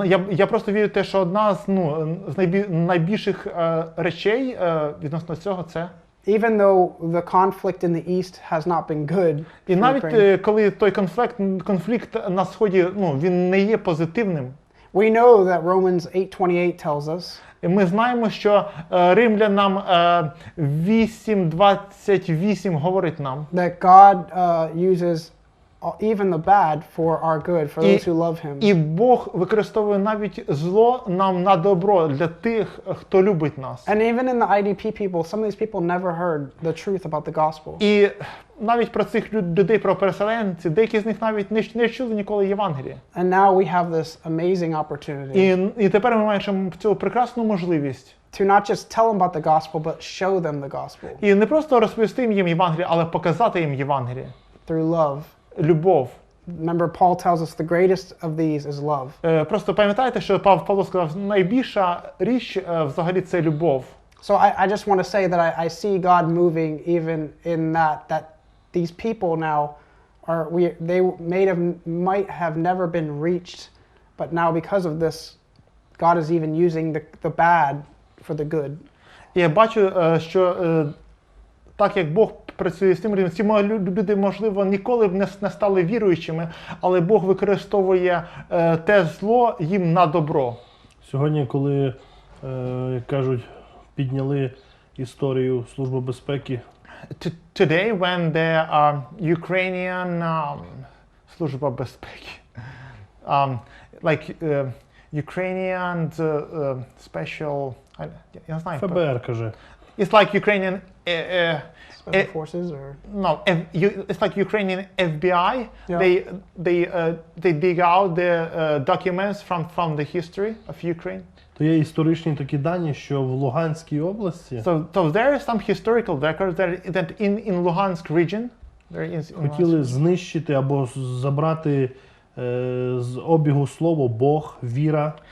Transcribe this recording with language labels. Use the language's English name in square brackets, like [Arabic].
[Ukrainian] Я просто вірю в те, що одна з найбільших речей відносно цього це. [English] even though the conflict in the East has not been good [Ukrainian] І [English] for [Ukrainian] навіть [English] Ukraine, [Ukrainian] коли той конфлікт на сході, він не є позитивним. [English] we know that Romans 8:28 tells us [Ukrainian] І ми знаємо, що Римлянам 8:28 говорить нам, [English] that God uses even the bad for our good, for those who love Him. [Ukrainian] і Бог використовує навіть зло нам на добро для тих, хто любить нас. [English] And even in the IDP people, some of these people never heard the truth about the gospel. [Ukrainian] І навіть про цих людей, про переселенців, деякі з них навіть не чули ніколи Євангелія. [English] And now we have this amazing opportunity [Ukrainian] І тепер ми маємо цю прекрасну можливість. [English] to not just tell them about the gospel, but show them the gospel [Ukrainian] І не просто розповісти їм Євангеліє, але показати їм Євангеліє. [English] through love. [Ukrainian] Любов. [English] Remember, Paul tells us the greatest of these is love. [Ukrainian] Просто пам'ятаєте, що Павло сказав, найбільша річ взагалі це любов. [English] So I just want to say that I see God moving even in that these people now they might have never been reached, but now because of this, God is even using the bad for the good. [Ukrainian] І я бачу, що так як Бог працює з тим людям, ці люди, можливо, ніколи б не стали віруючими, але Бог використовує те зло їм на добро. Сьогодні, коли, як кажуть, підняли історію Служби безпеки, [English] Today, when the Ukrainian Служба безпеки, like Ukrainian special, [Ukrainian] я знаю. ФБР каже. [English] It's like Ukrainian Special forces or it's like Ukrainian FBI. Yeah. They dig out the documents from the history of Ukraine. [Ukrainian] То є історичні такі дані, що в Луганській області [English] So there are some historical records that in Luhansk region, [Ukrainian] хотіли знищити або забрати з обігу слово Бог, віра,